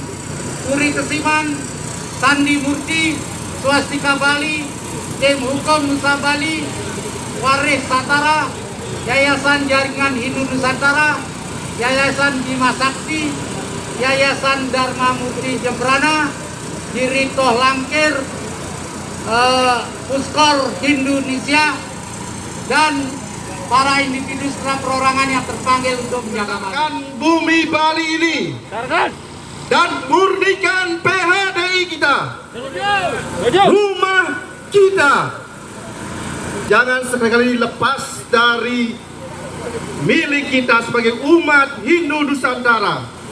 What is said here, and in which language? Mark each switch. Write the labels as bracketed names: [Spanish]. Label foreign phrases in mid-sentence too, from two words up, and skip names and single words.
[Indonesian] Puri Kesiman, Sandi Murti, Swastika Bali, Tim Hukum Nusa Bali, Waris Satara, Yayasan Jaringan Hindu Nusantara, Yayasan Bima Sakti, Yayasan Dharma Mukti Jembrana, Diritoh Langkir, Puskor Hindu Indonesia, dan para individu setelah perorangan yang terpanggil untuk menjaga bumi Bali ini dan murnikan PHDI kita, rumah kita. Jangan sekali lepas dari milik kita sebagai umat Hindu Nusantara.